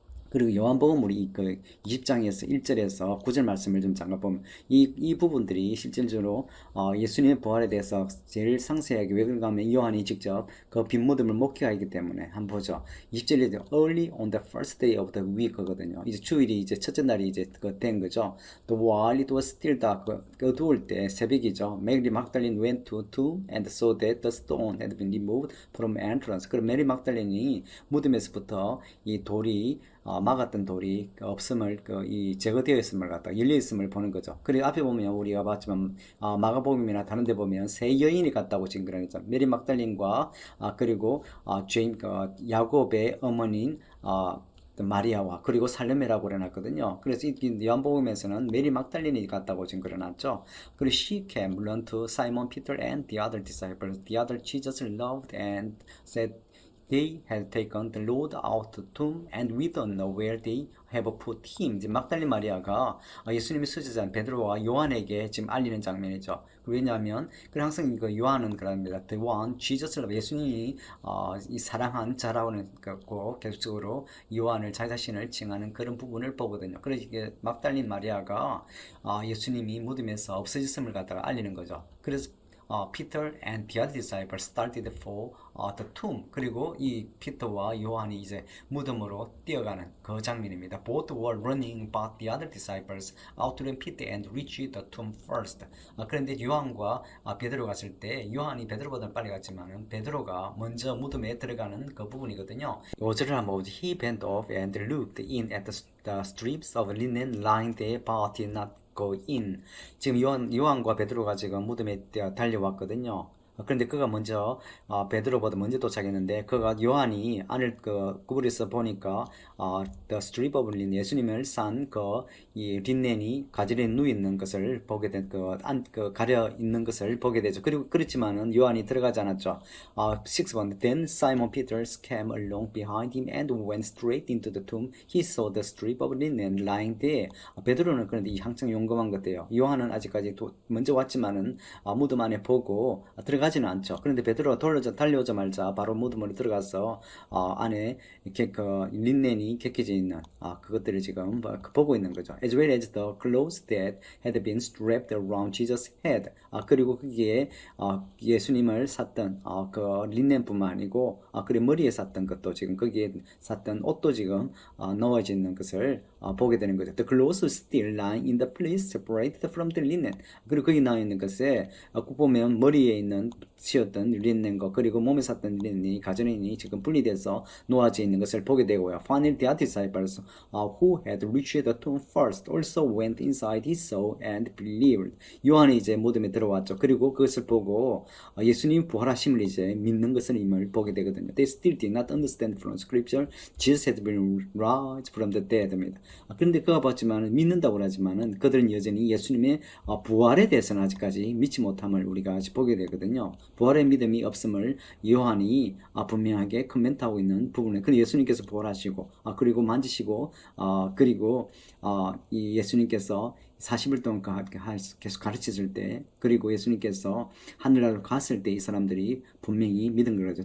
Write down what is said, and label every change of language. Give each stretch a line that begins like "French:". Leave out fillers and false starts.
Korean: 그리고 요한복음 우리 그 20장에서 1절에서 9절 말씀을 좀 잠깐 보면 이 부분들이 실질적으로 예수님의 부활에 대해서 제일 상세하게 왜 그런가 하면 요한이 직접 그 빈 무덤을 목격하기 때문에 한번 보죠. 20절에
English: early on the first day of the week거든요.
Korean: 이제 주일이 이제 첫째 날이 이제 된 거죠.
English: 또 while it was still dark,
Korean: 어두울 때 새벽이죠.
English: Mary Magdalene went to tomb and saw that the stone had been removed from entrance.
Korean: 그럼 메리 막달린이 무덤에서부터 이 돌이 막았던 돌이 없음을 이 제거되어 있음을 갖다 열려 있음을 보는 거죠. 그리고 앞에 보면 우리가 봤지만 마가복음이나 다른 데 보면 세 여인이 갔다고 지금 그러죠. 메리 막달린과 그리고 죄인 야곱의 어머니인 마리아와 그리고 살레메라고 그려놨거든요. 그래서 이 요한복음에서는 메리 막달린이 갔다고 지금 그려놨죠.
English: 그리고 she came, run to Simon Peter and the other disciples, the other Jesus loved and said they had taken the Lord out the tomb and we don't know where they have put him.
Korean: 이제 막달린 마리아가 예수님의 수제자인 베드로와 요한에게 지금 알리는 장면이죠. 왜냐하면 그 항상 이거 요한은 그럽니다.
English: The one Jesus love
Korean: 예수님이 이 사랑한 자라고는 고 계속적으로 요한을 자기 자신을 칭하는 그런 부분을 보거든요. 그래서 이게 막달린 마리아가 예수님이 무덤에서 없어졌음을 갖다가 알리는 거죠.
English: 그래서 Peter and the other disciples started for the tomb.
Korean: 그리고 이 피터와 요한이 이제 무덤으로 뛰어가는 그 장면입니다.
English: Both were running, but the other disciples outran Peter and reached the tomb first.
Korean: 그런데 요한과 베드로 갔을 때 요한이 베드로보다 빨리 갔지만은 베드로가 먼저 무덤에 들어가는 그 부분이거든요. 5절을 한번 보죠.
English: He bent off and looked in at the strips of linen lying there, but did not go in.
Korean: 지금 요한과 베드로가 지금 무덤에 달려왔거든요. 그런데 그가 먼저 베드로보다 먼저 도착했는데 그가 요한이 안을 구부려서 보니까
English: the strip of linen
Korean: 예수님을 싼 이 린넨이 가지런히 누워 있는 것을 보게 된 가려 있는 것을 보게 되죠. 그리고 그렇지만은 요한이 들어가지 않았죠.
English: 6번 Then Simon Peter came along behind him and went straight into the tomb. He saw the strip of linen lying there.
Korean: 베드로는 그런데 이 항상 용감한 것 같아요. 요한은 아직까지 먼저 왔지만은 무덤 안에 보고 들어가지는 않죠. 그런데 베드로가 달려오자마자 바로 무덤으로 들어가서 안에 이렇게 린넨이 객해져 있는 그것들을 지금 보고 있는 거죠.
English: As well as the clothes that had been strapped around Jesus' head.
Korean: 그리고 거기에 예수님을 샀던 그 린넨뿐만 아니고 그리고 머리에 샀던 것도 지금 거기에 샀던 옷도 지금 넣어져 있는 것을 보게 되는 거죠.
English: The clothes still lying in the place separated from the linen.
Korean: 그리고 거기 나와 있는 것에 보면 머리에 있는 씌었던 린넨과 그리고 몸에 샀던 린넨이 가전인이 지금 분리돼서 놓아져 있는 것을 보게 되고요.
English: Finally, the disciples who had reached the tomb first also went inside. He saw and believed.
Korean: 요한이 이제 무덤에 들어왔죠. 그리고 그것을 보고 예수님 부활하심을 이제 믿는 것을 임을 보게 되거든요.
English: They still did not understand from Scripture. Jesus had been raised from the dead입니다.
Korean: 그런데 그가 봤지만은 믿는다고 하지만은 그들은 여전히 예수님의 부활에 대해서는 아직까지 믿지 못함을 우리가 아직 보게 되거든요. 부활의 믿음이 없음을 요한이 분명하게 코멘트하고 있는 부분에 그리고 예수님께서 부활하시고 그리고 만지시고 그리고 이 예수님께서 40일 동안 계속 가르치실 때 그리고 예수님께서 하늘나라로 갔을 때 이 사람들이 분명히 믿은 거죠.